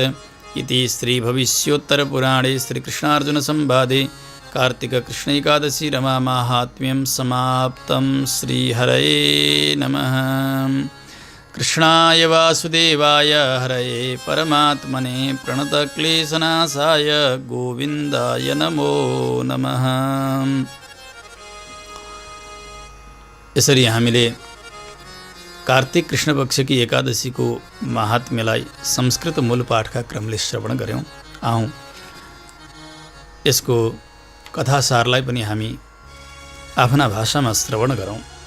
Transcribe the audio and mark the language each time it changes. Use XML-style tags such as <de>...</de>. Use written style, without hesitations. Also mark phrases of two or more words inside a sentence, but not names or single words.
<sa>इति श्रीभविष्योत्तरपुराणे श्रीकृष्णार्जुनसंवादे कार्तिककृष्ण एकादशी रमा माहात्म्यं समाप्तं। श्रीहरये नमः। कृष्णाय वासुदेवाय हरये परमात्मने प्रणतक्लेशनाशाय गोविन्दाय नमो नमः।</sa> <ne>यसरी हामीले कार्तिक कृष्ण पक्षकी एकादशीको महात्म्यलाई संस्कृत मूल पाठका क्रमले श्रवण गऱ्यौँ। आउँ यसको कथासारलाई पनि हामी आफ्ना भाषामा श्रवण गरौँ।</ne>